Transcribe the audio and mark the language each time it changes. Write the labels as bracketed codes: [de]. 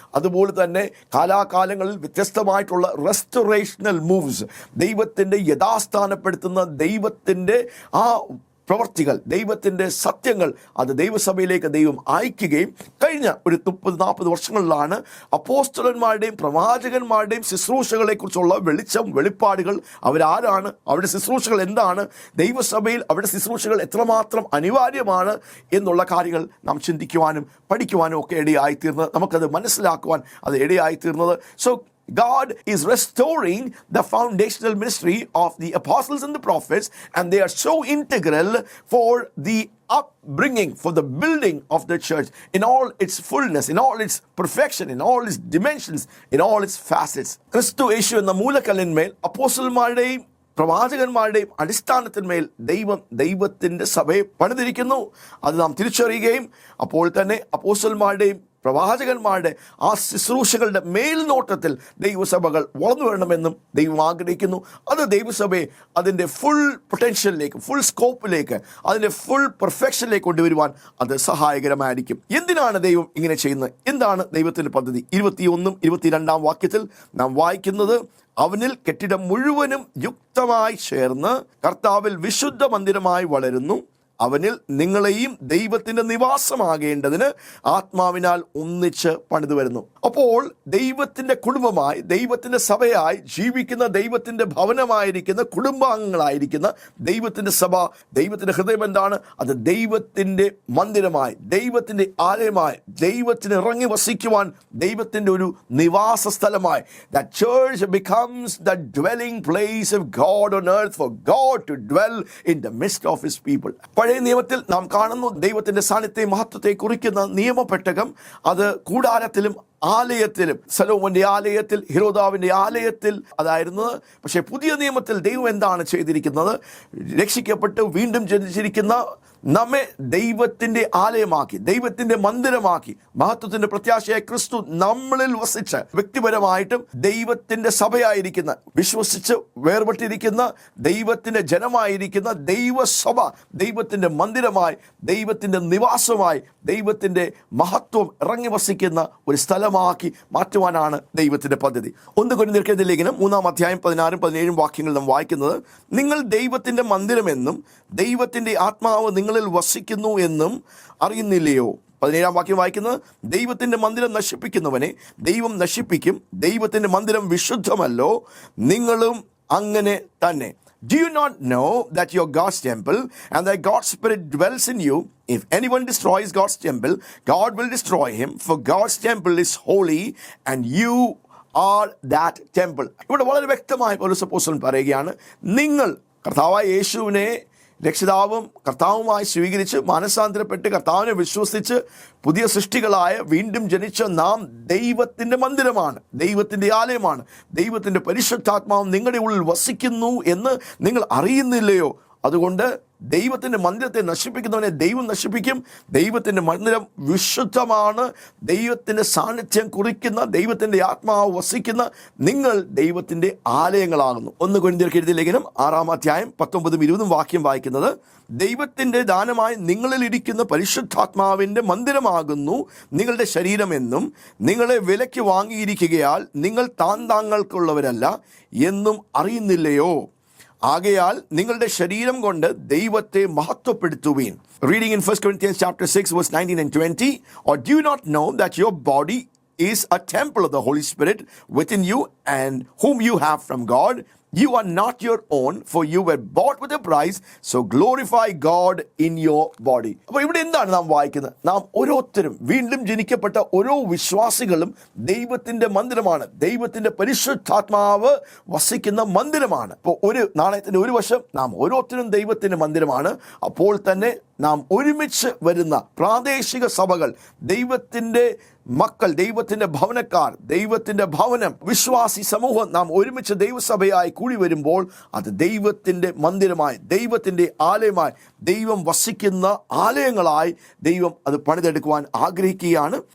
[ml] അതുപോലെ തന്നെ കാലാകാലങ്ങളിൽ വ്യത്യസ്തമായിട്ടുള്ള റെസ്റ്റോറേഷണൽ മൂവ്സ്, ദൈവത്തിൻ്റെ യഥാസ്ഥാനപ്പെടുത്തുന്ന ദൈവത്തിൻ്റെ ആ പ്രവർത്തികൾ, ദൈവത്തിൻ്റെ സത്യങ്ങൾ അത് ദൈവസഭയിലേക്ക് ദൈവം അയക്കുകയും കഴിഞ്ഞ ഒരു 30-40 വർഷങ്ങളിലാണ് അപ്പോസ്തലന്മാരുടെയും പ്രവാചകന്മാരുടെയും ശുശ്രൂഷകളെക്കുറിച്ചുള്ള വെളിപ്പാടുകൾ, അവരാരാണ്, അവരുടെ ശുശ്രൂഷകൾ എന്താണ്, ദൈവസഭയിൽ അവരുടെ ശുശ്രൂഷകൾ എത്രമാത്രം അനിവാര്യമാണ് എന്നുള്ള കാര്യങ്ങൾ നാം ചിന്തിക്കുവാനും പഠിക്കുവാനും ഒക്കെ ഇടയായിത്തീർന്നത്, നമുക്കത് മനസ്സിലാക്കുവാൻ അത് ഇടയായിത്തീർന്നത്. [en] So God is restoring the foundational ministry of the apostles and the prophets, and they are so integral for the upbringing, for the building of the church in all its fullness, in all its perfection, in all its dimensions, in all its facets. [ml] ക്രിസ്തു യേശു എന്ന മൂലക്കല്ലിന്മേൽ അപ്പോസ്തലന്മാരുടെയും പ്രവാചകന്മാരുടെയും അടിസ്ഥാനത്തിന്മേൽ ദൈവത്തിൻ്റെ സഭയെ പണിതിരിക്കുന്നു. അത് നാം തിരിച്ചറിയുകയും അപ്പോൾ തന്നെ അപ്പോസ്തലന്മാരുടെയും പ്രവാചകന്മാരുടെ ആ ശുശ്രൂഷകളുടെ മേൽനോട്ടത്തിൽ ദൈവസഭകൾ വളർന്നു വരണമെന്നും ദൈവം ആഗ്രഹിക്കുന്നു. അത് ദൈവസഭയെ അതിൻ്റെ ഫുൾ പൊട്ടൻഷ്യലിലേക്ക്, ഫുൾ സ്കോപ്പിലേക്ക്, അതിൻ്റെ ഫുൾ പെർഫെക്ഷനിലേക്ക് കൊണ്ടുവരുവാൻ അത് സഹായകരമായിരിക്കും. എന്തിനാണ് ദൈവം ഇങ്ങനെ ചെയ്യുന്നത്? എന്താണ് ദൈവത്തിൻ്റെ പദ്ധതി? 21-22 വാക്യത്തിൽ നാം വായിക്കുന്നത്, അവനിൽ കെട്ടിടം മുഴുവനും യുക്തമായി ചേർന്ന് കർത്താവിൽ വിശുദ്ധ മന്ദിരമായി വളരുന്നു. അവനിൽ നിങ്ങളെയും ദൈവത്തിൻ്റെ നിവാസമാകേണ്ടതിന് ആത്മാവിനാൽ ഒന്നിച്ച് പണിതു വരുന്നു. അപ്പോൾ ദൈവത്തിൻ്റെ കുടുംബമായി, ദൈവത്തിൻ്റെ സഭയായി ജീവിക്കുന്ന, ദൈവത്തിൻ്റെ ഭവനമായിരിക്കുന്ന, കുടുംബാംഗങ്ങളായിരിക്കുന്ന ദൈവത്തിൻ്റെ സഭ, ദൈവത്തിൻ്റെ ഹൃദയം എന്താണ്? അത് ദൈവത്തിൻ്റെ മന്ദിരമായി, ദൈവത്തിൻ്റെ ആലയമായി, ദൈവത്തിന് ഇറങ്ങി വസിക്കുവാൻ ദൈവത്തിൻ്റെ ഒരു നിവാസ സ്ഥലമായി. [en] The church becomes the dwelling place of God on earth, for God to dwell in the midst of his people. [ml] പഴയ നിയമത്തിൽ നാം കാണുന്നു ദൈവത്തിൻ്റെ സാന്നിധ്യത്തെ മഹത്വത്തെ കുറിക്കുന്ന നിയമപെട്ടകം അത് കൂടാരത്തിലും ആലയത്തിലും, സലോമോന്റെ ആലയത്തിൽ, ഹിരോദാവിൻ്റെ ആലയത്തിൽ അതായിരുന്നത്. പക്ഷേ പുതിയ നിയമത്തിൽ ദൈവം എന്താണ് ചെയ്തിരിക്കുന്നത്? രക്ഷിക്കപ്പെട്ട് വീണ്ടും ജനിച്ചിരിക്കുന്ന നമ്മെ ദൈവത്തിൻ്റെ ആലയമാക്കി, ദൈവത്തിൻ്റെ മന്ദിരമാക്കി, മഹത്വത്തിൻ്റെ പ്രത്യാശയായ ക്രിസ്തു നമ്മളിൽ വസിച്ച് വ്യക്തിപരമായിട്ടും ദൈവത്തിൻ്റെ സഭയായിരിക്കുന്ന, വിശ്വസിച്ച് വേർപെട്ടിരിക്കുന്ന ദൈവത്തിൻ്റെ ജനമായിരിക്കുന്ന ദൈവസഭ ദൈവത്തിൻ്റെ മന്ദിരമായി, ദൈവത്തിൻ്റെ നിവാസമായി, ദൈവത്തിൻ്റെ മഹത്വം ഇറങ്ങി വസിക്കുന്ന ഒരു സ്ഥലമാക്കി മാറ്റുവാനാണ് ദൈവത്തിൻ്റെ പദ്ധതി. 1 കൊരിന്ത്യർ ലേഖനം 3-16-17 വാക്യങ്ങൾ നാം വായിക്കുന്നത്, നിങ്ങൾ ദൈവത്തിൻ്റെ മന്ദിരമെന്നും ദൈവത്തിൻ്റെ ആത്മാവ് നിങ്ങളിൽ വസിക്കുന്നു എന്നും അറിയുന്നില്ലയോ? 17 വാക്യം വായിക്കുന്നത്, ദൈവത്തിൻ്റെ മന്ദിരം നശിപ്പിക്കുന്നവനെ ദൈവം നശിപ്പിക്കും, ദൈവത്തിൻ്റെ മന്ദിരം വിശുദ്ധമല്ലോ, നിങ്ങളും അങ്ങനെ തന്നെ. [en] Do you not know that you are God's temple and that God's Spirit dwells in you? If anyone destroys God's temple, God will destroy him, for God's temple is holy and you are that temple. [ml] ഇവിടെ വളരെ വ്യക്തമായി പൗലോസ് അപ്പോസ്തലൻ പറയുകയാണ്, നിങ്ങൾ കർത്താവായ യേശുവിനെ രക്ഷിതാവും കർത്താവുമായി സ്വീകരിച്ച് മാനസാന്തരപ്പെട്ട് കർത്താവിനെ വിശ്വസിച്ച് പുതിയ സൃഷ്ടികളായ വീണ്ടും ജനിച്ച നാം ദൈവത്തിൻ്റെ മന്ദിരമാണ്, ദൈവത്തിൻ്റെ ആലയമാണ്, ദൈവത്തിൻ്റെ പരിശുദ്ധാത്മാവ് നിങ്ങളുടെ ഉള്ളിൽ വസിക്കുന്നു എന്ന് നിങ്ങൾ അറിയുന്നില്ലയോ? അതുകൊണ്ട് ദൈവത്തിൻ്റെ മന്ദിരത്തെ നശിപ്പിക്കുന്നവനെ ദൈവം നശിപ്പിക്കും. ദൈവത്തിൻ്റെ മന്ദിരം വിശുദ്ധമാണ്, ദൈവത്തിൻ്റെ സാന്നിധ്യം കുറിക്കുന്ന, ദൈവത്തിൻ്റെ ആത്മാവ് വസിക്കുന്ന നിങ്ങൾ ദൈവത്തിൻ്റെ ആലയങ്ങളാകുന്നു. 1 കൊരിന്ത്യർ ലേഖനം 6-19 വാക്യം വായിക്കുന്നത്, ദൈവത്തിൻ്റെ ദാനമായി നിങ്ങളിൽ ഇരിക്കുന്ന പരിശുദ്ധാത്മാവിൻ്റെ മന്ദിരമാകുന്നു നിങ്ങളുടെ ശരീരമെന്നും നിങ്ങളെ വിലയ്ക്ക് വാങ്ങിയിരിക്കുകയാൽ നിങ്ങൾ താങ്കൾക്കുള്ളവരല്ല എന്നും അറിയുന്നില്ലയോ? ആകയാൽ നിങ്ങളുടെ ശരീരം കൊണ്ട് ദൈവത്തെ മഹത്വപ്പെടുത്തുവീൻ. [en] Reading in 1 Corinthians chapter 6 verse 19 and 20, or do you not know that your body is a temple of the Holy Spirit within you and whom you have from God, You are not your own, for you were bought with a price, so glorify God in your body. [ml] അപ്പോൾ ഇവിടെ എന്താണ് നാം വായിക്കുന്നത്? നാം ഓരോരുത്തരും വീണ്ടും ജനിക്കപ്പെട്ട ഓരോ വിശ്വാസികളും ദൈവത്തിന്റെ മന്ദിരമാണ്. ദൈവത്തിന്റെ പരിശുദ്ധാത്മാവ് വസിക്കുന്ന മന്ദിരമാണ്. അപ്പോൾ ഒരു നാണയത്തിന്റെ ഒരു വശം നാം ഓരോരുത്തരും ദൈവത്തിന്റെ മന്ദിരമാണ്. അപ്പോൾ തന്നെ നാം ഒരുമിച്ച് വരുന്ന പ്രാദേശിക സഭകൾ, ദൈവത്തിന്റെ മക്കൾ, ദൈവത്തിന്റെ ഭവനക്കാർ, ദൈവത്തിന്റെ ഭവനം, വിശ്വാസി സമൂഹം നാം ഒരുമിച്ച് ദൈവസഭയായി കൂടി വരുമ്പോൾ അത് ദൈവത്തിന്റെ മന്ദിരമായി, ദൈവത്തിന്റെ ആലയമായി, ദൈവം വസിക്കുന്ന ആലയങ്ങളായി ദൈവം അത് പണിതെടുക്കുവാൻ ആഗ്രഹിക്കുകയാണ്.